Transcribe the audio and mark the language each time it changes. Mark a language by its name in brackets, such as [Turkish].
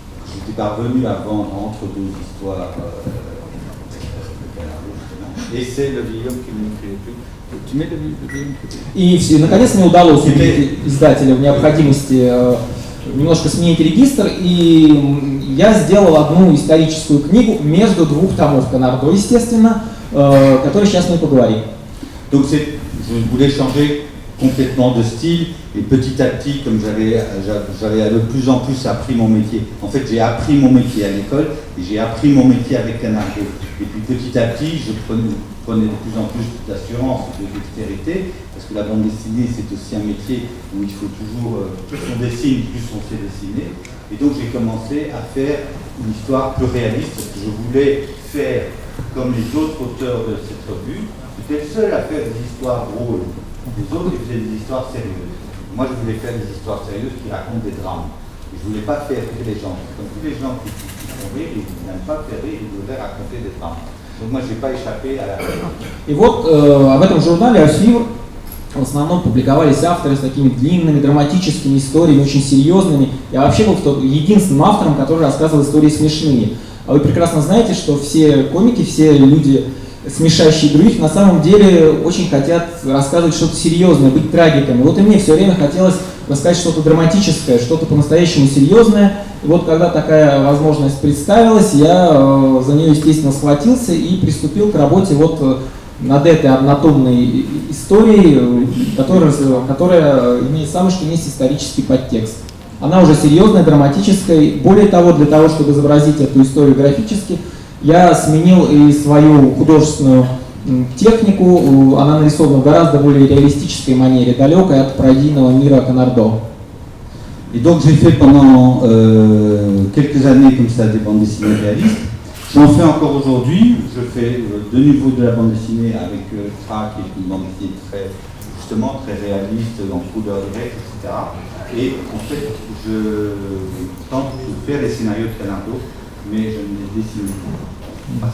[French] J'étais parvenu à vendre entre deux histoires de Canardo, justement. Et c'est le vieillhomme qui ne m'écrivait plus. Tu mets le vieillhomme qui... [Russian] И наконец мне удалось убедить издателя в необходимости немножко сменить регистр, и я сделал одну историческую книгу между двух томов Канардо, естественно, который сейчас мы поговорим. [French] Donc je voulais changer complètement de style et petit à petit, comme j'avais de plus en plus appris mon métier. En fait, j'ai appris mon métier à l'école et j'ai appris mon métier avec Canardo. Et puis petit à petit, je prenais de plus en plus d'assurance, de dextérité, parce que la bande dessinée, c'est aussi un métier où il faut toujours, plus on dessine, plus on sait dessiner. Et donc j'ai commencé à faire une histoire plus réaliste, parce que je voulais faire comme les autres auteurs de cette revue. J'étais le seul à faire des histoires drôles. Les autres, ils faisaient des histoires sérieuses. Moi, je voulais faire des histoires sérieuses qui racontent des drames. Et je ne voulais pas faire rire les gens. Comme tous les gens qui font rire, ils n'aiment pas faire rire, ils voulaient raconter des drames. Donc moi, je n'ai pas échappé à la règle. [Russian] И вот в этом журнале «Архив» в основном публиковались авторы с такими длинными, драматическими историями, очень серьезными. Я вообще был единственным автором, который рассказывал истории смешные. А вы прекрасно знаете, что все комики, все люди, смешащие других, на самом деле очень хотят рассказывать что-то серьезное, быть трагиками. Вот и мне все время хотелось рассказать что-то драматическое, что-то по-настоящему серьезное. И вот когда такая возможность представилась, я за нее, естественно, схватился и приступил к работе вот над этой однотомной историей, которая имеет самый что есть исторический подтекст. Она уже серьезная, драматическая. Более того, для того, чтобы изобразить эту историю графически, я сменил и свою художественную технику. Она нарисована в гораздо более реалистической манере, далекой от пародийного мира Конардо. [French] Et donc j'ai fait pendant quelques années comme ça des bandes dessinées réalistes. J'en fais encore aujourd'hui. Je fais de nouveau de la bande dessinée avec Tra, qui est une bande dessinée très réaliste, en couleur directe, etc. Et en fait, je tente de faire les scénarios de Conardo, mais je ne les dessine pas.